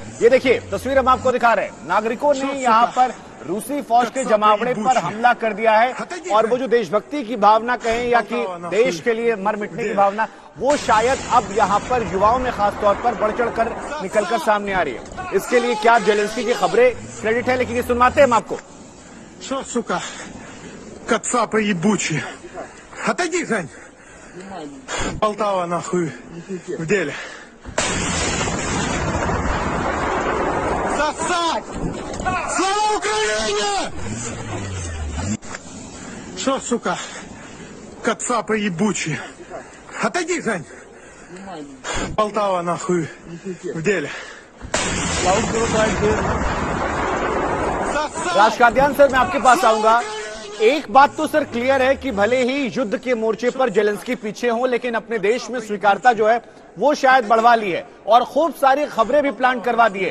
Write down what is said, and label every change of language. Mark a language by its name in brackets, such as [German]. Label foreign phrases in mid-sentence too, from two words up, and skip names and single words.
[Hindi] ये देखिए तस्वीर हम आपको दिखा रहे हैं, नागरिकों ने यहाँ पर रूसी फौज के जमावड़े पर हमला कर दिया है, और वो जो देशभक्ति की भावना कहें या कि देश के लिए मर मिटने की भावना, वो शायद अब यहाँ पर युवाओं में खास तौर पर बढ़ चढ़ कर निकलकर सामने आ रही है। इसके लिए क्या ज़ेलेंस्की की खबरें क्रेडिट है, लेकिन ये सुनवाते हैं हम आपको। [Russian] Отойди, Жень! Полтава, нахуй, в деле. Сосать! Слава Украине! Шо, сука, кацапы ебучие? Отойди, Жень! Полтава, нахуй, в деле. [Hindi] राजकादियान सर, मैं आपके पास आऊंगा। एक बात तो सर क्लियर है कि भले ही युद्ध के मोर्चे पर ज़ेलेंस्की पीछे हो, लेकिन अपने देश में स्वीकारता जो है वो शायद बढ़वा ली है, और खूब सारी खबरें भी प्लांट करवा दी है।